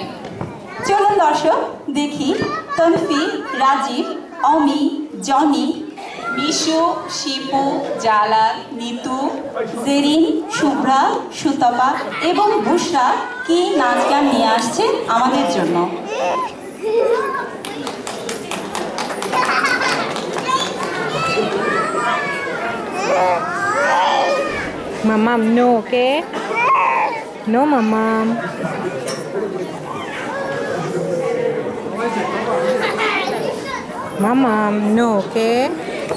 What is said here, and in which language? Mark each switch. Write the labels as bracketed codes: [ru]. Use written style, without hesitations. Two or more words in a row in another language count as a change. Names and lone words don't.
[bn] চলুন দর্শক, দেখি তনফি, রাজীব, অমি, জনি, মিশু, শিপু, জালাল, নিতু, জেরিন, শুভ্রা, সুতপা এবং বুশরা কি নাচ গান নিয়ে আসছে আমাদের জন্য। [en] Mamam, no, okay? No, Mamam. Mamam, no, okay?